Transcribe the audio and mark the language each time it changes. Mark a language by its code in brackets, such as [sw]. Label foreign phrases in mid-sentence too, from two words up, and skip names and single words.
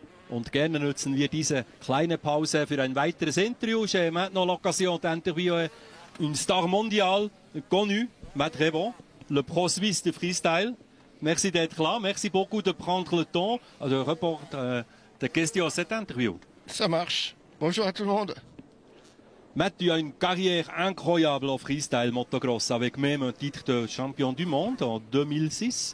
[de] Und gerne nutzen wir diese kleine Pause für ein weiteres Interview. [fr] J'ai maintenant l'occasion d'interviewer une star mondiale connue, Matt Revon, le pro suisse de freestyle. Merci d'être là. Merci beaucoup de prendre le temps de répondre des questions à cette interview. Ça marche. Bonjour à tout le monde. Matt, tu as une carrière incroyable au freestyle motocross avec même un titre de champion du monde en 2006.